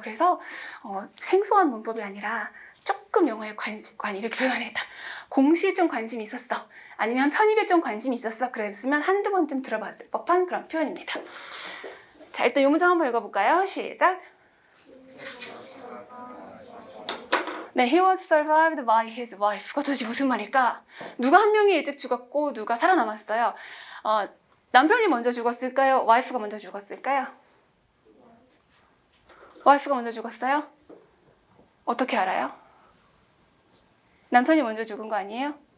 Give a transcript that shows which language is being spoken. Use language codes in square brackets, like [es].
[ko] 그래서 생소한 문법이 아니라 조금 영어에 관심 이렇게 표현했다. 공시에 좀 관심이 있었어. 아니면 편입에 좀 관심이 있었어. 그랬으면 한두 번쯤 들어봤을 법한 그런 표현입니다. 자, 일단 이 문장 한번 읽어볼까요? 시작. [en] 네, he was survived by his wife. [ko] 그거 도대체 무슨 말일까? 누가 한 명이 일찍 죽었고 누가 살아남았어요. 남편이 먼저 죽었을까요? 와이프가 먼저 죽었을까요? 와이프가 먼저 죽었어요? 어떻게 알아요? 남편이 먼저 죽은 거 아니에요?